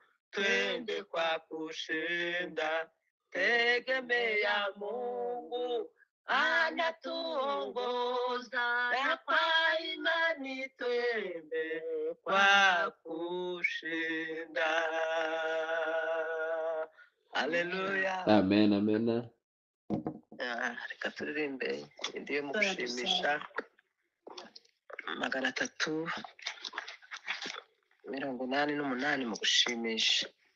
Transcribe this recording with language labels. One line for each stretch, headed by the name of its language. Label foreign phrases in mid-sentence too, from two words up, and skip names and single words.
Swahili: Twende kwa kushinda, tegemea Mungu anatuongoza, na kwa imani twende kwa kushinda. Haleluya. Amen, amen.
Kinyarwanda: Reka turirimbe indiyo mu gushimisha 388 mu gushimisha.